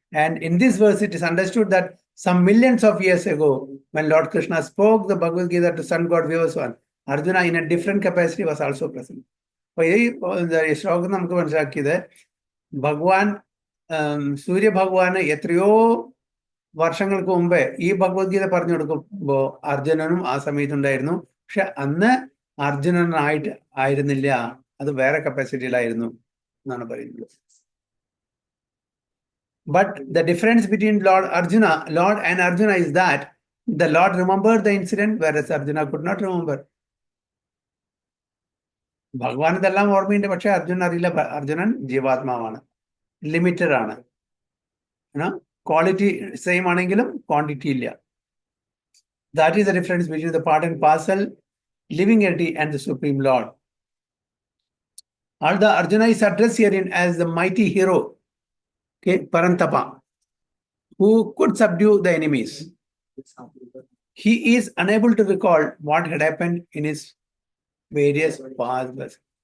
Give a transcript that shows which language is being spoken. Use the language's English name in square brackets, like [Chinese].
[English] And in this verse it is understood that some millions of years ago, when Lord Krishna spoke the Bhagavad Gita to Sun God Vivaswan, Arjuna in a different capacity was also present. [Malayalam] അപ്പൊ ഈ ശ്ലോകം നമുക്ക് മനസ്സിലാക്കിയത് ഭഗവാൻ സൂര്യഭഗവാന് എത്രയോ വർഷങ്ങൾക്ക് മുമ്പേ ഈ ഭഗവത്ഗീത പറഞ്ഞു കൊടുക്കുമ്പോ അർജുനനും ആ സമയത്തുണ്ടായിരുന്നു. പക്ഷെ അന്ന് അർജുനനായിട്ട് ആയിരുന്നില്ല, അത് വേറെ കപ്പാസിറ്റിയിലായിരുന്നു എന്നാണ് പറയുന്നത്. [English] But the difference between Lord and Arjuna is that the Lord remembered the incident, whereas Arjuna could not remember. [Malayalam] ഭഗവാൻ ഇതെല്ലാം ഓർമ്മയുണ്ട്, പക്ഷെ അർജുനൻ അറിയില്ല. അർജുനൻ ജീവാത്മാവാണ്, ലിമിറ്റഡ് ആണ്. ക്വാളിറ്റി സെയിം ആണെങ്കിലും ക്വാണ്ടിറ്റി ഇല്ല. [English] That is the difference between the part and parcel living entity and the Supreme Lord. Although Arjuna is addressed herein as the mighty hero, Parantapa, who could subdue the enemies, he is unable to recall what had happened in his various past.